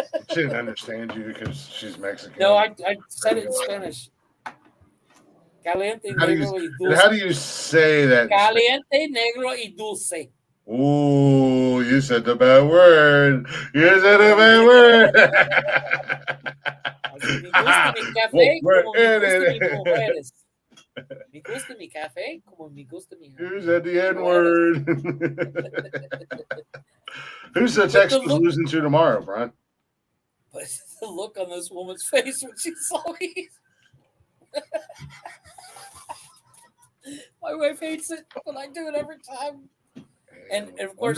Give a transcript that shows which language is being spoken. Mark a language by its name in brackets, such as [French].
[English] she didn't understand you because she's Mexican. No, I said it in Spanish. [Spanish] Caliente, negro, y dulce. [English] How do you say that? [Spanish] Caliente, negro, y dulce. [English] Ooh, you said the bad word. You said the bad word. [Spanish] Me gusta mi café como me gusta mi mujeres. Me gusta mi café como me gusta mi mujeres. [English] You said the N word. Who's the Texans losing to tomorrow, Brian? But the look on this woman's face when she saw me. My wife hates it, but I do it every time. And of course,